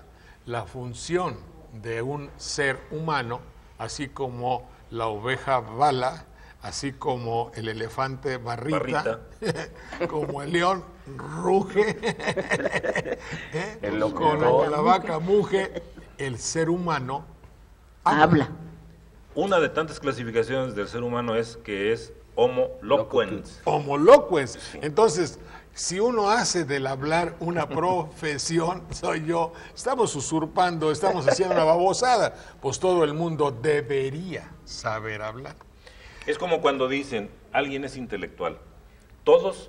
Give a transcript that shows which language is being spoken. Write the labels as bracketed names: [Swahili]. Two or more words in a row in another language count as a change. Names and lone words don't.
[Spanish] La función de un ser humano, así como la oveja bala, así como el elefante barrita. Como el león ruge, como la vaca muge, el ser humano habla. Una de tantas clasificaciones del ser humano es que es [Latin] homo loquens. Homo loquens. [Spanish] Entonces, si uno hace del hablar una profesión, soy yo, estamos usurpando, estamos haciendo una babosada, pues todo el mundo debería saber hablar. Es como cuando dicen, alguien es intelectual. Todos